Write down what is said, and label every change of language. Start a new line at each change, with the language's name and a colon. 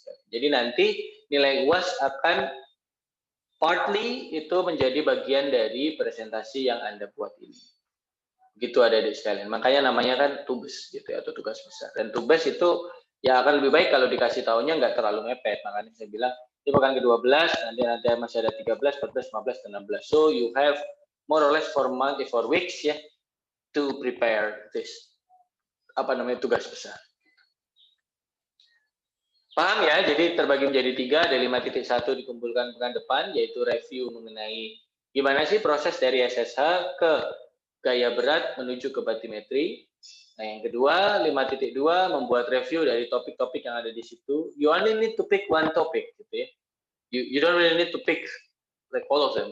Indonesian: Jadi nanti nilai UAS akan partly itu menjadi bagian dari presentasi yang Anda buat ini. Begitu adik-adik sekalian. Makanya namanya kan tugas gitu ya, atau tugas besar. Dan tugas itu ya akan lebih baik kalau dikasih tahunya nggak terlalu mepet. Makanya saya bilang di pekan ke-12 nanti masih ada 13, 14, 15, dan 16.
English: So you have more or less 4 weeks ya to prepare this
Indonesian: tugas besar. Paham ya? Jadi terbagi menjadi 3, ada 5.1 dikumpulkan pekan depan, yaitu review mengenai gimana sih proses dari SSH ke gaya berat menuju ke batimetri. Nah, yang kedua, 5.2 membuat review dari topik-topik yang ada di situ.
English: You only need to pick one topic,
Indonesian: gitu ya.
English: You don't really need to pick like all of them.